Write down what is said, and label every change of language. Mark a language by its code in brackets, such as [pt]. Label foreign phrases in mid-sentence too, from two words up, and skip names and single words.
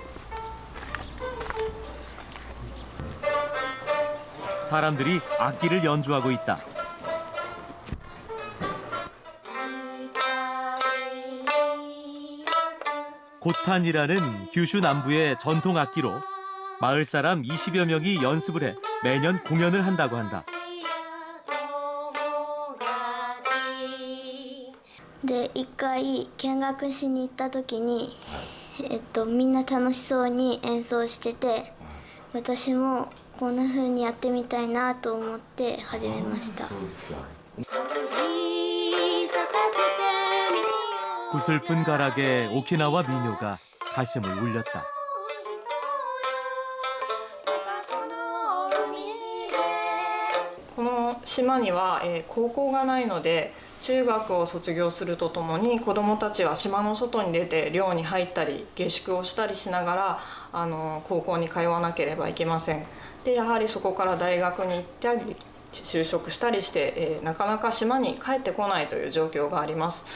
[ko] 사람들이 악기를 연주하고 있다. 고탄이라는 규슈 남부의 전통 악기로 마을 사람 20여 명이 연습을 해 매년 공연을 한다고 한다. [ja] で一回見学しに行った時に、みんな楽しそうに演奏してて、私もこんな風にやってみたいなと思って始めました。 [ko] 구슬픈 가락의 오키나와 민요가 가슴을 울렸다. [ja] 이 島には高校がないので中学を卒業するとともに子どもたちは島の外に出て寮に入ったり下宿をしたりしながら高校に通わなければいけません。でやはりそこから大学に行ったり就職したりして、なかなか島に帰ってこないという状況があります。